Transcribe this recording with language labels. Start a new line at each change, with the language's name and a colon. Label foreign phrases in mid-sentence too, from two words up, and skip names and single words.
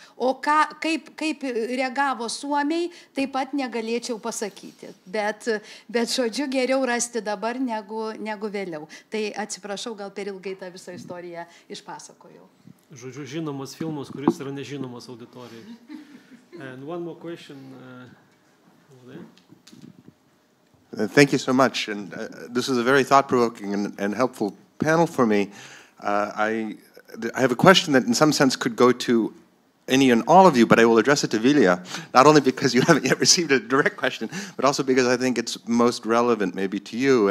Lithuanian: O kaip reagavo suomiai, taip pat negalėčiau pasakyti. Bet žodžiu, geriau rasti dabar negu vėliau. Tai atsiprašau, gal per ilgai tą visą istoriją išpasakojau. Žodžiu, žinomas filmas, kuris yra nežinomas auditorijai.
English: And one more question over there. Thank you so much. And this is a very thought-provoking and helpful panel for me. I have a question that in some sense could go to any and all of you, but I will address it to Vilija, not only because you haven't yet received a direct question, but also because I think it's most relevant maybe to you.